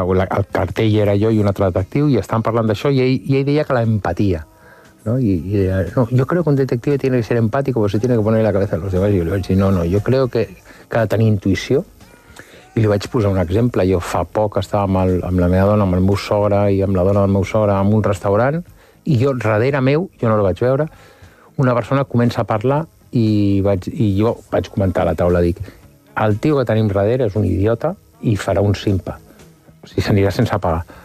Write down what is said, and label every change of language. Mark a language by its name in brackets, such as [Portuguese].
[Catalan] El cartell era jo i un altre detectiu i estàvem parlant d'això i ell deia que l'empatia, no? I deia, [Spanish] no, yo creo que un detective tiene que ser empático porque se tiene que poner la cabeza en los demás. [Catalan] I jo li vaig dir, [Spanish] no, yo creo que [Catalan] ha de tenir intuïció. I li vaig posar un exemple. Jo fa poc estava amb la meva dona, amb el meu sogre i amb la dona del meu sogre en un restaurant i jo, darrere meu, jo no la vaig veure, una persona comença a parlar i jo vaig comentar a la taula, dic, el tio que tenim darrere és un idiota i farà un simpa, o sigui, s'anirà sense pagar.